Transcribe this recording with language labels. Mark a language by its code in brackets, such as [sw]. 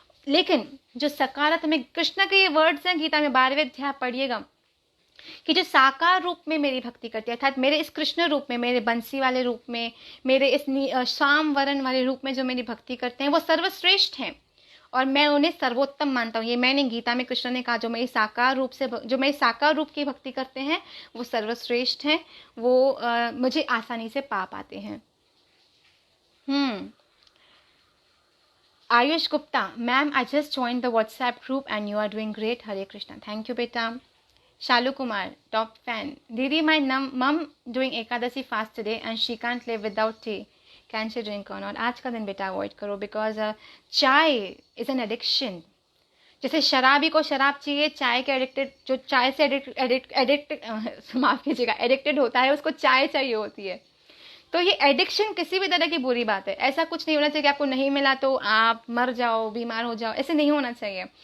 [hi] लेकिन जो सकारात्मक, कृष्ण के ये वर्ड्स हैं गीता में, 12वें अध्याय पढ़िएगा, कि जो साकार रूप में मेरी भक्ति करती है, अर्थात मेरे इस कृष्ण रूप में, मेरे बंसी वाले रूप में, मेरे इस श्याम वरण वाले रूप में जो मेरी भक्ति करते हैं वो सर्वश्रेष्ठ हैं और मैं उन्हें सर्वोत्तम मानता हूँ। ये मैंने गीता में कृष्ण ने कहा, जो मेरी साकार रूप की भक्ति करते हैं वो सर्वश्रेष्ठ हैं, वो मुझे आसानी से पा पाते हैं। [en] Ayush Gupta, ma'am I just join the WhatsApp group and you are doing great. Hare Krishna. Thank you बेटा। Shalu Kumar, top fan. Didi, my mum doing Ekadasi fast today and she can't live without tea. Can she drink or not? [hi] आज का दिन बेटा avoid करो [en] Because chai is an addiction. [hi] जैसे शराबी को शराब चाहिए, चाय के एडिक्टेड, जो चाय से एडिक्ट माफ़ कीजिएगा, एडिक्टेड होता है, उसको चाय चाहिए होती है. तो ये एडिक्शन किसी भी तरह की बुरी बात है. ऐसा कुछ नहीं होना चाहिए कि आपको नहीं मिला तो आप मर जाओ, बीमार हो जाओ. ऐसे नहीं होना चाहिए.